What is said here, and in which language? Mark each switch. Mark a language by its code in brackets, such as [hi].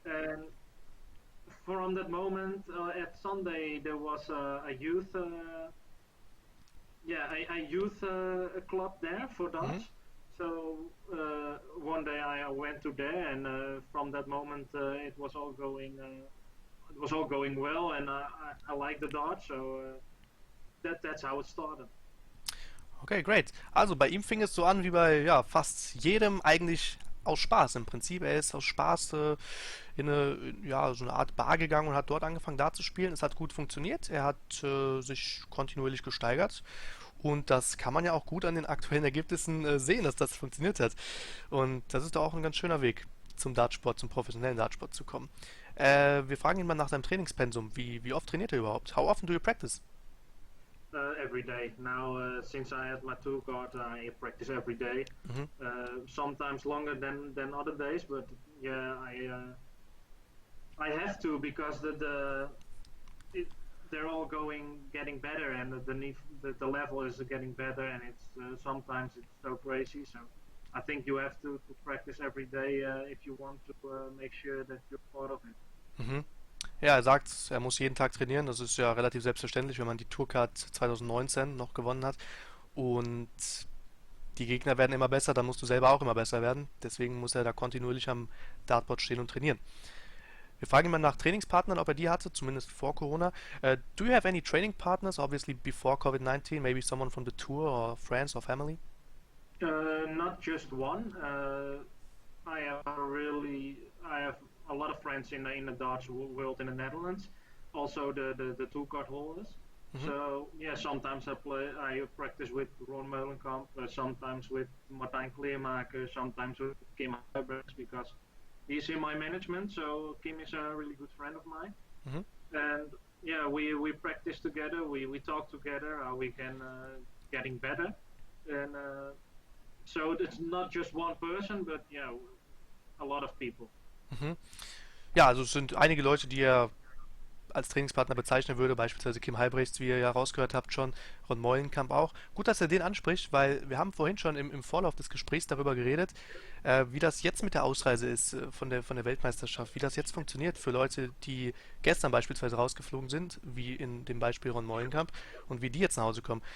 [en] And from that moment, at Sunday there was a youth, yeah, a youth club there for Hmm. darts. So one day I went to there, and from that moment it was all going. It was all going well, and I like the dart, so that's how it started. Okay, great. [de] Also bei ihm fing es so an wie bei ja, fast jedem eigentlich aus Spaß im Prinzip. Er ist aus Spaß ja, so eine Art Bar gegangen und hat dort angefangen, da zu spielen. Es hat gut funktioniert. Er hat sich kontinuierlich gesteigert. Und das kann man ja auch gut an den aktuellen Ergebnissen sehen, dass das funktioniert hat. Und das ist doch auch ein ganz schöner Weg zum Dartsport, zum professionellen Dartsport zu kommen. Wir fragen ihn mal nach seinem Trainingspensum. Wie oft trainiert er überhaupt? [en] How often do you practice? Every day now, since I had my tour card, I practice every day. Mhm. Sometimes longer than other days, but yeah, I have to because it, they're all getting better, and the level is getting better, and it's sometimes it's so crazy. So I think you have to practice every day if you want to make sure that you're part of it. Mhm. [de] Ja, er sagt, er muss jeden Tag trainieren. Das ist ja relativ selbstverständlich, wenn man die Tourcard 2019 noch gewonnen hat. Und die Gegner werden immer besser, dann musst du selber auch immer besser werden. Deswegen muss er da kontinuierlich am Dartboard stehen und trainieren. Wir fragen ihn mal nach Trainingspartnern, ob er die hatte, zumindest vor Corona. [en] Do you have any training partners, obviously before COVID-19? Maybe someone from the tour or friends or family? Not just one. I have a lot of friends in the Dutch world in the Netherlands. Also the two card holders. Mhm. So yeah, sometimes I practice with Ron Molenkamp, sometimes with Martijn Kleermaker, sometimes with Kim Huibers because he's in my management. So Kim is a really good friend of mine, Mhm. and yeah, we practice together. We talk together how we can getting better, and so it's not just one person, but yeah, a lot of people. Mhm. [de] Ja, also es sind einige Leute, die er als Trainingspartner bezeichnen würde, beispielsweise Kim Halbrechts, wie ihr ja rausgehört habt schon, Ron Meulenkamp auch. Gut, dass er den anspricht, weil wir haben vorhin schon im Vorlauf des Gesprächs darüber geredet, wie das jetzt mit der Ausreise ist von der Weltmeisterschaft, wie das jetzt funktioniert für Leute, die gestern beispielsweise rausgeflogen sind, wie in dem Beispiel Ron Meulenkamp, und wie die jetzt nach Hause kommen.